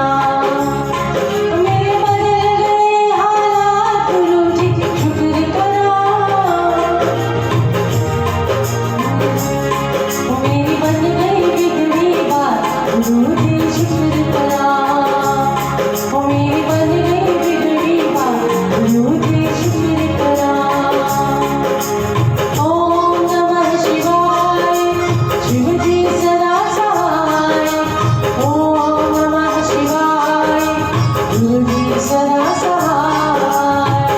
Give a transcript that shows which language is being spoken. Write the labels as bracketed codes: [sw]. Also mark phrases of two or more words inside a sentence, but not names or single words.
[hi] मेरे बदल गए हालात गुरु जी शुक्र करा। मेरी बन गई बिगड़ी बात गुरु जी शुक्र करा। मेरी बन गई बिगड़ी बात गुरु जी शुक्र करा। [sa] ओम नमः शिवाय [hi] शिव जी सदा सहाय। [sa] ओम नमः शिवाय [hi] गुरु जी सदा सहाय।